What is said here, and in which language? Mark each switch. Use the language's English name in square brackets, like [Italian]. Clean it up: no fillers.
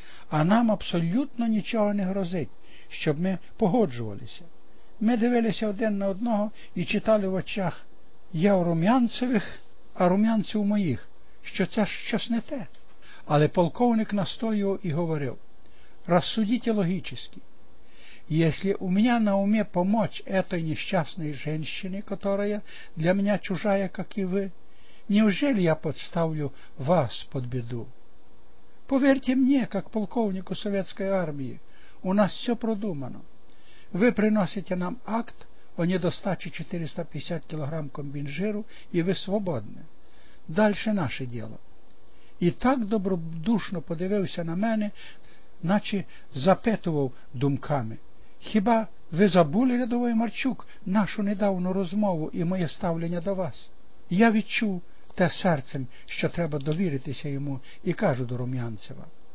[Ukrainian] А нам абсолютно нічого не грозить, щоб ми погоджувалися. Ми дивилися один на одного і читали в очах, я у Рум'янцевих, а Рум'янцев у моїх, що це щось не те. Але полковник настоював і говорив, розсудіть логічно. [Russian] Если у меня на уме помочь этой несчастной женщине, которая для меня чужая, как и вы, неужели я подставлю вас под беду? Поверьте мне, как полковнику советской армии, у нас все продумано. Вы приносите нам акт о недостаче 450 кг комбинжиру, и вы свободны. Дальше наше дело. [Ukrainian] И так добродушно подивився на мене, наче запитував думками. Хіба ви забули, рядовий Марчук, нашу недавну розмову і моє ставлення до вас? Я відчув те серцем, що треба довіритися йому, і кажу до Рум'янцева.